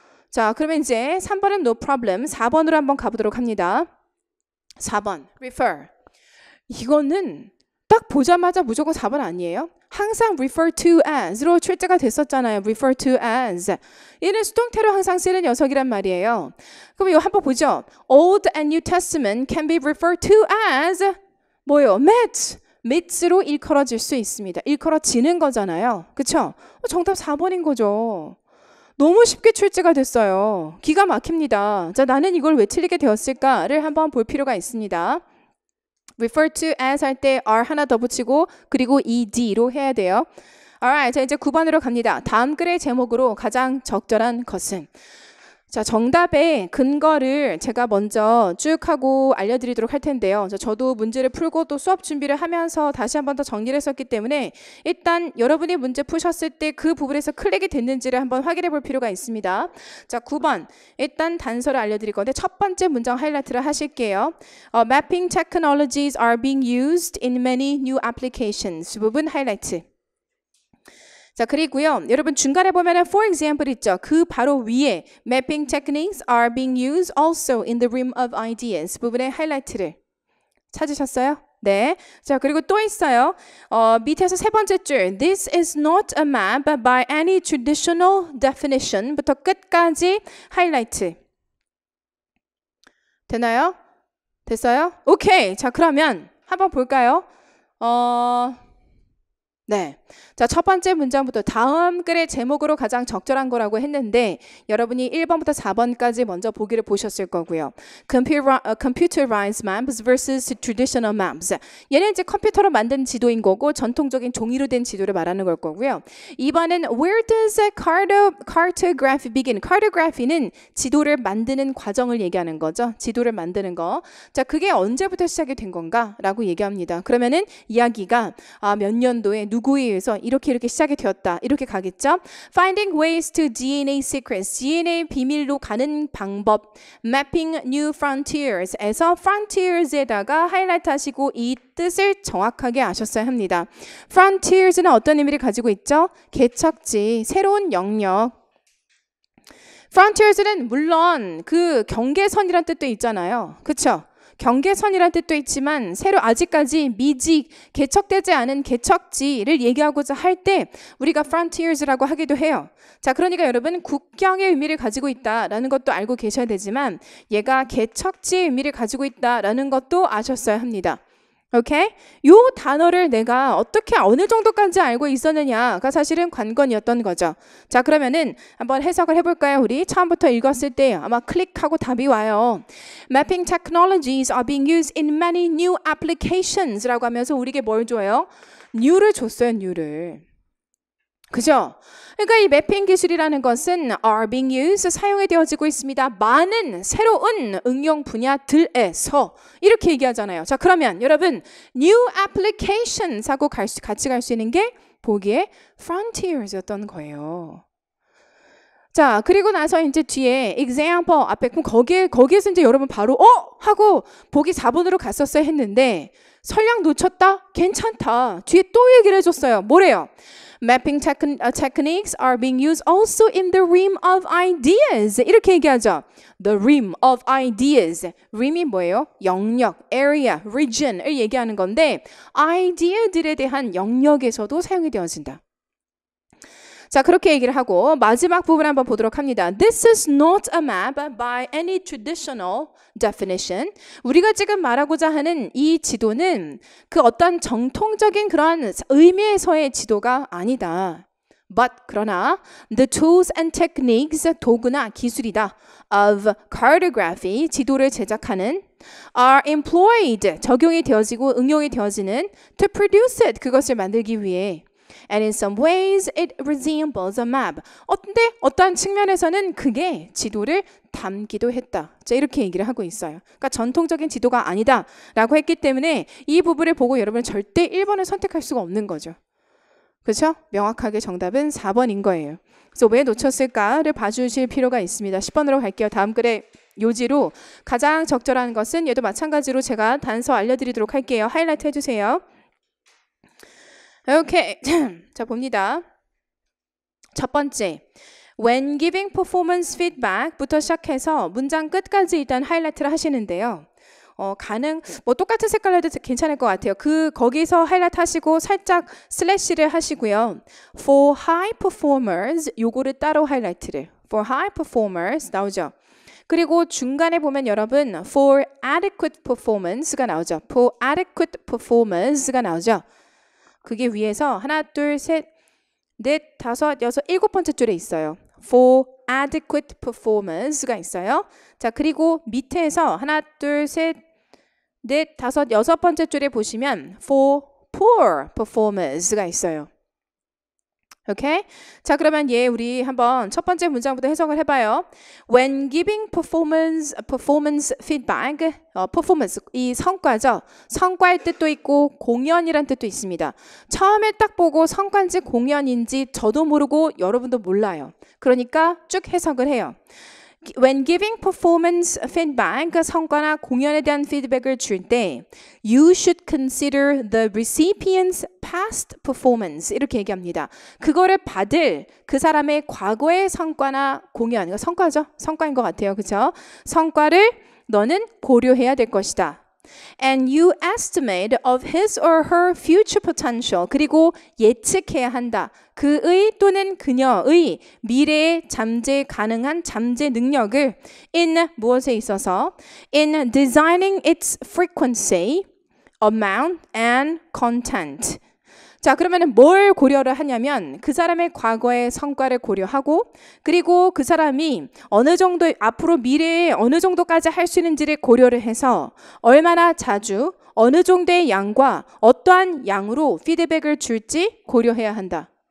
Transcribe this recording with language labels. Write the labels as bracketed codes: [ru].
[ko] 자, 그러면 이제 3번은 [en] no problem. [ko] 4번으로 한번 가보도록 합니다. 4번 refer. 이거는 딱 보자마자 무조건 4번 아니에요? 항상 refer to as로 출제가 됐었잖아요. refer to as. 얘는 수동태로 항상 쓰는 녀석이란 말이에요. 그럼 이거 한번 보죠. [en] Old and New Testament can be referred to as [ko] 뭐예요? myths로 일컬어질 수 있습니다. 일컬어지는 거잖아요. 그쵸? 정답 4번인 거죠. 너무 쉽게 출제가 됐어요. 기가 막힙니다. 자, 나는 이걸 왜 틀리게 되었을까를 한번 볼 필요가 있습니다. refer to as 할 때 R 하나 더 붙이고 그리고 ED로 해야 돼요. Alright, 자, 이제 9번으로 갑니다. 다음 글의 제목으로 가장 적절한 것은 자, 정답의 근거를 제가 먼저 쭉 하고 알려드리도록 할 텐데요. 저도 문제를 풀고 또 수업 준비를 하면서 다시 한 번 더 정리를 했었기 때문에 일단 여러분이 문제 푸셨을 때 그 부분에서 클릭이 됐는지를 한번 확인해 볼 필요가 있습니다. 자, 9번. 일단 단서를 알려드릴 건데 첫 번째 문장 하이라이트를 하실게요. [en] Mapping technologies are being used in many new applications. [ko] 부분 하이라이트. 자, 그리고요. 여러분 중간에 보면은 for example 있죠. 그 바로 위에 [en] mapping techniques are being used also in the realm of ideas [ko] 부분의 하이라이트를 찾으셨어요? 네. 자, 그리고 또 있어요. 밑에서 세 번째 줄 [en] This is not a map by any traditional definition [ko] 부터 끝까지 하이라이트. 되나요? 됐어요? 오케이. 자, 그러면 한번 볼까요? 네. 자, 첫 번째 문장부터 다음 글의 제목으로 가장 적절한 거라고 했는데 여러분이 1번부터 4번까지 먼저 보기를 보셨을 거고요. [en] Computerized maps versus traditional maps. [ko] 얘는 이제 컴퓨터로 만든 지도인 거고 전통적인 종이로 된 지도를 말하는 걸 거고요. 2번은 [en] Where does cartography begin? [ko] Cartography는 지도를 만드는 과정을 얘기하는 거죠. 지도를 만드는 거. 자, 그게 언제부터 시작이 된 건가? 라고 얘기합니다. 그러면은 이야기가 몇 년도에 누구에 의해서 이렇게 시작이 되었다. 이렇게 가겠죠? [en] Finding ways to DNA secrets. [ko] DNA 비밀로 가는 방법. [en] Mapping new frontiers [ko] 에서 frontiers에다가 하이라이트 하시고 이 뜻을 정확하게 아셨어야 합니다. Frontiers는 어떤 의미를 가지고 있죠? 개척지, 새로운 영역. Frontiers는 물론 그 경계선이란 뜻도 있잖아요. 그쵸? 경계선이란 뜻도 있지만 새로 아직까지 미직, 개척되지 않은 개척지를 얘기하고자 할 때 우리가 frontiers라고 하기도 해요. 자, 그러니까 여러분 국경의 의미를 가지고 있다라는 것도 알고 계셔야 되지만 얘가 개척지의 의미를 가지고 있다라는 것도 아셨어야 합니다. 오케이? 요 단어를 내가 어떻게 어느 정도까지 알고 있었느냐가 사실은 관건이었던 거죠. 자, 그러면은 한번 해석을 해볼까요? 우리 처음부터 읽었을 때 아마 클릭하고 답이 와요. [en] Mapping technologies are being used in many new applications [ko] 라고 하면서 우리에게 뭘 줘요? new를 줬어요, new를. 그죠? 그러니까 이 매핑 기술이라는 것은 [en] are being used, [ko] 사용되어지고 있습니다. 많은 새로운 응용 분야들에서 이렇게 얘기하잖아요. 자, 그러면 여러분 [en] new applications [ko] 하고 같이 갈 수 있는 게 보기에 frontiers였던 거예요. 자, 그리고 나서 이제 뒤에 example 앞에 그럼 거기에서 이제 여러분 바로 하고 보기 4번으로 갔었어야 했는데 설령 놓쳤다? 괜찮다. 뒤에 또 얘기를 해줬어요. 뭐래요? [en] Mapping techniques are being used also in the realm of ideas. [ko] 이렇게 얘기하죠. [en] The realm of ideas. realm이 [ko] 뭐예요? 영역, [en] area, region [ko] 을 얘기하는 건데 아이디어들에 대한 영역에서도 사용이 되어진다. 자, 그렇게 얘기를 하고 마지막 부분 한번 보도록 합니다. [en] This is not a map by any traditional definition. [ko] 우리가 지금 말하고자 하는 이 지도는 그 어떤 정통적인 그런 의미에서의 지도가 아니다. [en] But [ko] 그러나 [en] the tools and techniques, [ko] 도구나 기술이다. [en] of cartography, [ko] 지도를 제작하는 [en] are employed, [ko] 적용이 되어지고 응용이 되어지는 [en] to produce it, [ko] 그것을 만들기 위해 [en] And in some ways it resembles a map. [ko] 어떠한 측면에서는 그게 지도를 담기도 했다. 자, 이렇게 얘기를 하고 있어요. 그러니까 전통적인 지도가 아니다 라고 했기 때문에 이 부분을 보고 여러분은 절대 1번을 선택할 수가 없는 거죠. 그렇죠? 명확하게 정답은 4번인 거예요. 그래서 왜 놓쳤을까를 봐주실 필요가 있습니다. 10번으로 갈게요. 다음 글의 요지로 가장 적절한 것은 얘도 마찬가지로 제가 단서 알려드리도록 할게요. 하이라이트 해주세요. 오케이. 자, 봅니다. 첫 번째. [en] When giving performance feedback [ko] 부터 시작해서 문장 끝까지 일단 하이라이트를 하시는데요. 똑같은 색깔로 해도 괜찮을 것 같아요. 거기서 하이라이트 하시고 살짝 슬래시를 하시고요. [en] For high performers, [ko] 요거를 따로 하이라이트를. [en] For high performers 나오죠. [ko] 그리고 중간에 보면 여러분 [en] for adequate performance [ko] 가 나오죠. [en] For adequate performance가 나오죠. [ko] 그게 위에서 하나, 둘, 셋, 넷, 다섯, 여섯, 일곱 번째 줄에 있어요. [en] For adequate performance가 있어요. [ko] 자, 그리고 밑에서 하나, 둘, 셋, 넷, 다섯, 여섯 번째 줄에 보시면 [en] for poor performance [ko] 가 있어요. 오케이? 자, 그러면 우리 한번 첫 번째 문장부터 해석을 해봐요. [en] When giving performance feedback, performance, [ko] 이 성과죠. 성과의 뜻도 있고 공연이란 뜻도 있습니다. 처음에 딱 보고 성과인지 공연인지 저도 모르고 여러분도 몰라요. 그러니까 쭉 해석을 해요. [en] When giving performance feedback, [ko] 성과나 공연에 대한 피드백을 줄 때 [en] You should consider the recipient's past performance 이렇게 얘기합니다. [ko] 그거를 받을 그 사람의 과거의 성과나 공연, 성과죠? 성과인 것 같아요. 그렇죠? 성과를 너는 고려해야 될 것이다. [en] And you estimate of his or her future potential. [ko] 그리고 예측해야 한다. 그의 또는 그녀의 미래에 잠재 가능한 잠재 능력을 in 무엇에 있어서 [en] in designing its frequency, amount, and content. [ko] 자, 그러면은 뭘 고려를 하냐면 그 사람의 과거의 성과를 고려하고 그리고 그 사람이 어느 정도 앞으로 미래에 어느 정도까지 할 수 있는지를 고려를 해서 얼마나 자주 어느 정도의 양과 어떠한 양으로 피드백을 줄지 고려해야 한다.